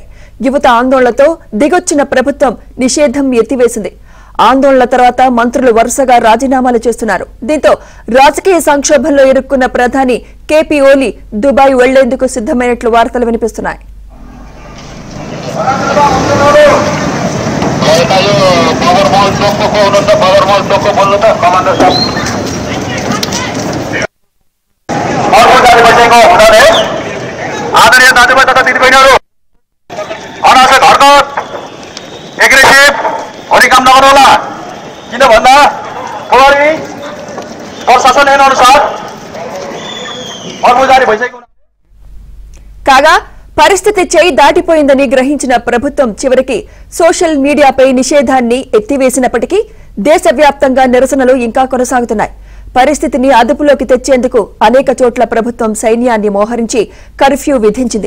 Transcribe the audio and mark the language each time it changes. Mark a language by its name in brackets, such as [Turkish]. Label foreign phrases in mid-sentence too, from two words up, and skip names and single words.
[Telugu] యువత ఆందోళనతో దిగొచ్చిన ప్రభుత్వం నిషేధం ఎత్తివేసింది. ఆందోళనల తర్వాత మంత్రులు వరుసగా రాజీనామాలు చేస్తున్నారు. దీంతో రాజకీయ సంక్షోభంలో ఇరుక్కున్న ప్రధాని కేపీ ఓలీ దుబాయ్ వెళ్లేందుకు సిద్దమైనట్లు వార్తలు వినిపిస్తున్నాయి. [Nepali] आदरणीय दाजुभाइ तथा दिदीबहिनीहरू, अनावश्यक हरकत एग्रेसिभ हुने काम नगर्नुहोला। किन भन्दा प्रहरी प्रशासन अनुसार कर्मचारी भइसकेको [Telugu] కాగా పరిస్థితి చేయి దాటిపోయిందని గ్రహించిన ప్రభుత్వం చివరికి సోషల్ మీడియాపై నిషేధాన్ని ఎత్తివేసినప్పటికీ దేశవ్యాప్తంగా నిరసనలు ఇంకా కొనసాగుతున్నాయి. పరిస్థితిని అదుపులోకి తెచ్చేందుకు అనేక చోట్ల ప్రభుత్వం సైన్యాన్ని మోహరించి కర్ఫ్యూ విధించింది.